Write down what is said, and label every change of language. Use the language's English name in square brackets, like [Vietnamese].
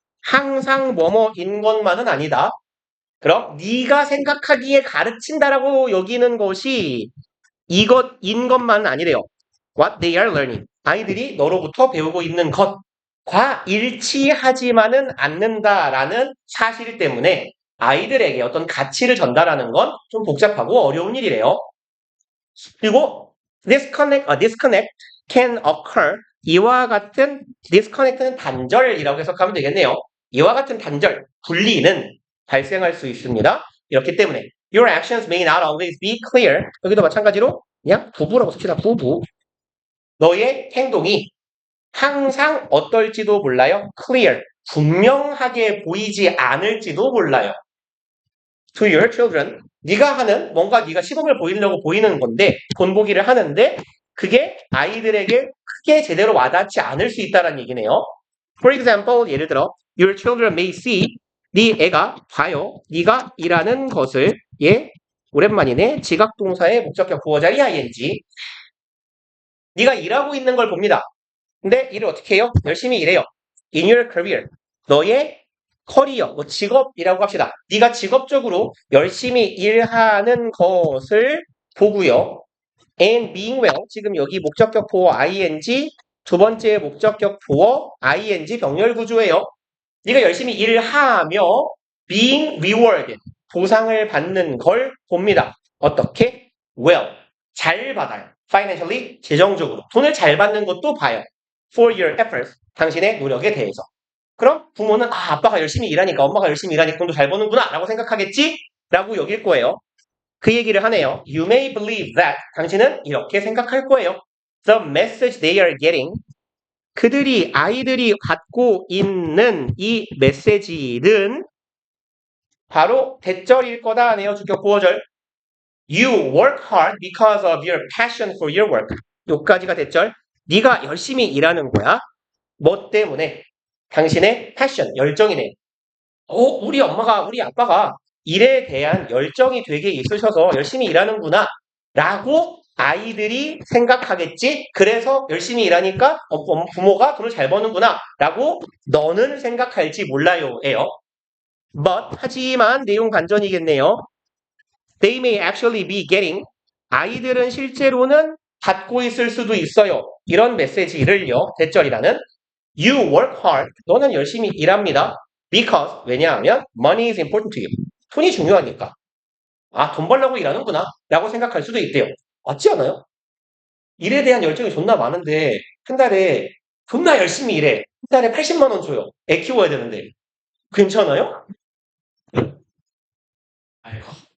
[Korean] 항상 뭐뭐인 것만은 아니다. 그럼 네가 생각하기에 가르친다라고 여기는 것이 이것인 것만은 아니래요. [English] What they are learning. [Korean] 아이들이 너로부터 배우고 있는 것과 일치하지만은 않는다라는 사실 때문에 아이들에게 어떤 가치를 전달하는 건 좀 복잡하고 어려운 일이래요. 그리고 [English] disconnect can occur. [Korean] 이와 같은 disconnect는 단절이라고 해석하면 되겠네요. 이와 같은 단절, 분리는 발생할 수 있습니다. 이렇기 때문에 [English] your actions may not always be clear. [Korean] 여기도 마찬가지로 그냥 부부라고 씁시다. 부부. 너의 행동이 항상 어떨지도 몰라요. [English] clear. [Korean] 분명하게 보이지 않을지도 몰라요. [English] To your children. [Korean] 네가 하는 뭔가 네가 시범을 보이려고 보이는 건데 본보기를 하는데 그게 아이들에게 크게 제대로 와닿지 않을 수 있다는 얘기네요. [English] For example, [Korean] 예를 들어 [English] your children may see [Korean] 네 애가 봐요. 네가 일하는 것을 오랜만이네. 지각동사의 목적격 부어자리 ing. 네가 일하고 있는 걸 봅니다. 근데 일을 어떻게 해요? 열심히 일해요. [English] In your career. [Korean] 너의 커리어, 직업이라고 합시다. 네가 직업적으로 열심히 일하는 것을 보고요. [English] And being well. [Korean] 지금 여기 목적격 보어 ing, 두 번째 목적격 보어 ing 병렬 구조예요. 네가 열심히 일을 하며 [English] being rewarded. [Korean] 보상을 받는 걸 봅니다. 어떻게? Well. 잘 받아요. Financially. 재정적으로. 돈을 잘 받는 것도 봐요. [English] For your efforts. [Korean] 당신의 노력에 대해서. 그럼 부모는 아빠가 열심히 일하니까 엄마가 열심히 일하니까 돈도 잘 버는구나 라고 생각하겠지? 라고 여길 거예요. 그 얘기를 하네요. [English] You may believe that. [Korean] 당신은 이렇게 생각할 거예요. [English] The message they are getting. [Korean] 아이들이 갖고 있는 이 메시지는 바로 대절일 거다 하네요. 주격 보어절. [English] You work hard because of your passion for your work. [Korean] 요까지가 대절. 네가 열심히 일하는 거야. 뭐 때문에? 당신의 패션, 열정이네. 우리 아빠가 일에 대한 열정이 되게 있으셔서 열심히 일하는구나. 라고 아이들이 생각하겠지. 그래서 열심히 일하니까 부모가 돈을 잘 버는구나. 라고 너는 생각할지 몰라요. 예요. But, 하지만 내용 반전이겠네요. [English] They may actually be getting. [Korean] 아이들은 실제로는 받고 있을 수도 있어요. 이런 메시지를요. 대절이라는 [English] You work hard. [Korean] 너는 열심히 일합니다. [English] Because, [Korean] 왜냐하면 [English] money is important to you. [Korean] 돈이 중요하니까. 돈 벌려고 일하는구나. 라고 생각할 수도 있대요. 맞지 않아요? 일에 대한 열정이 존나 많은데 한 달에 존나 열심히 일해. 한 달에 80만 원 줘요. 애 키워야 되는데. 괜찮아요? 아이고.